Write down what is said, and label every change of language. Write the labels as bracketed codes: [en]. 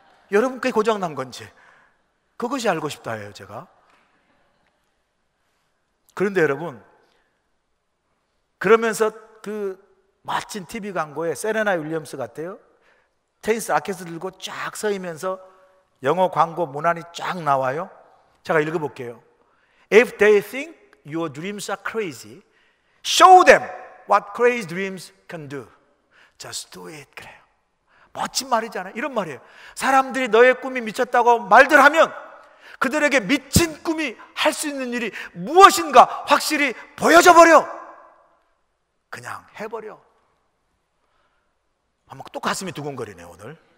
[ko] 여러분께 고장난 건지, 그것이 알고 싶다 해요, 제가. 그런데 여러분, 그러면서 그 멋진 TV 광고에 세레나 윌리엄스 같아요. 테니스 라켓을 들고 쫙 서이면서 영어 광고 문안이 쫙 나와요. 제가 읽어볼게요. [en] If they think your dreams are crazy, show them what crazy dreams can do. Just do it. [ko] 그래요. 멋진 말이잖아요. 이런 말이에요. 사람들이 너의 꿈이 미쳤다고 말들 하면 그들에게 미친 꿈이 할 수 있는 일이 무엇인가 확실히 보여줘 버려. 그냥 해버려. 아마 또 가슴이 두근거리네 오늘.